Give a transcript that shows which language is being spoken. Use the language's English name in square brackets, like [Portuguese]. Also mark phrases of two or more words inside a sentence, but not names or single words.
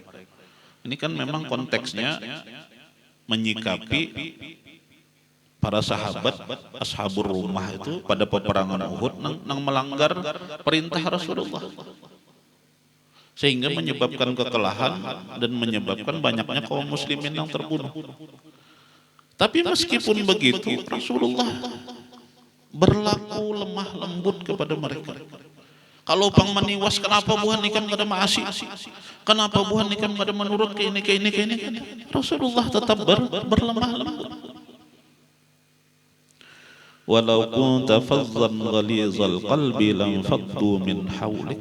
[Indonesian] Ini kan memang konteksnya menyikapi para sahabat ashabur rumah itu pada peperangan Uhud nang melanggar perintah Rasulullah, sehingga menyebabkan kekalahan dan menyebabkan banyaknya kaum muslimin yang terbunuh. Tapi meskipun begitu Rasulullah berlaku lemah lembut kepada mereka. [Banjar] Kalau pang maniwas, kenapa buhan nikam kada maasi? Kenapa buhan nikam kada menurut ke ini. Rasulullah tetap berlemah lembut. [Arabic] ولو كنت فظا غليظ القلب لم فضوا من حولك.